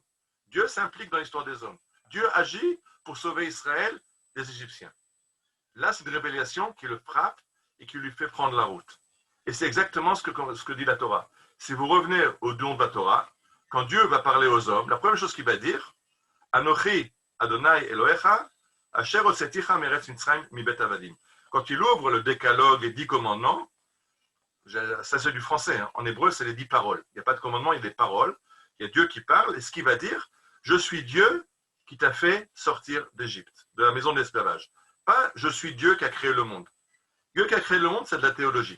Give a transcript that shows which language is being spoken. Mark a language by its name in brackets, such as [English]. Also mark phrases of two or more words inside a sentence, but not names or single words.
[French] Dieu s'implique dans l'histoire des hommes. Dieu agit pour sauver Israël des Égyptiens. Là, c'est une révélation qui le frappe et qui lui fait prendre la route. Et c'est exactement ce que dit la Torah. Si vous revenez au don de la Torah, quand Dieu va parler aux hommes, la première chose qu'il va dire, [Hebrew] אנכי ה' אלהיך, אשר הוצאתיך מארץ מצרים מבית עבדים. [French] Quand il ouvre le décalogue et 10 commandements, ça c'est du français, hein. En hébreu c'est les 10 paroles. Il n'y a pas de commandement, il y a des paroles. Il y a Dieu qui parle et ce qu'il va dire, je suis Dieu qui t'a fait sortir d'Égypte, de la maison de l'esclavage. Pas je suis Dieu qui a créé le monde. Dieu qui a créé le monde, c'est de la théologie.